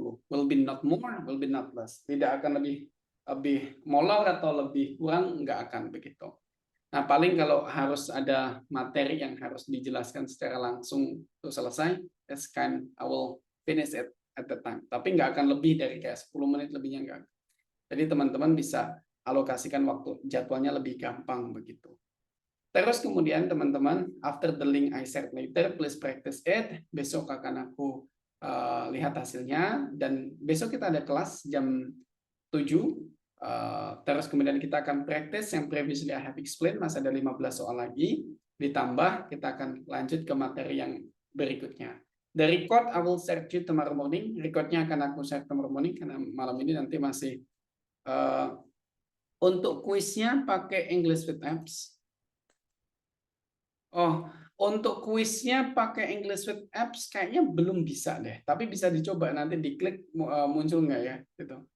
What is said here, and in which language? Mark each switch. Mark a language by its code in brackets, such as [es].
[en] Will be not more, will be not less. [id] Tidak akan lebih molor atau lebih kurang, nggak akan begitu. Nah, paling kalau harus ada materi yang harus dijelaskan secara langsung untuk selesai, [en] that's kind I will finish it at the time. [id] Tapi nggak akan lebih dari kayak 10 menit lebihnya nggak. Jadi teman-teman bisa alokasikan waktu, jadwalnya lebih gampang begitu. Terus kemudian teman-teman, [en] after the link I shared later, please practice it. [id] Besok akan aku lihat hasilnya, dan besok kita ada kelas jam 7. Terus kemudian kita akan practice yang [en] previously I have explained, [id] masih ada 15 soal lagi. Ditambah kita akan lanjut ke materi yang berikutnya. [en] The record I will share to tomorrow morning. [id] Recordnya akan aku share [en] tomorrow morning [id] karena malam ini nanti masih untuk kuisnya pakai English with Apps. Oh, untuk kuisnya pakai English with Apps kayaknya belum bisa deh. Tapi bisa dicoba, nanti diklik muncul nggak ya? Gitu.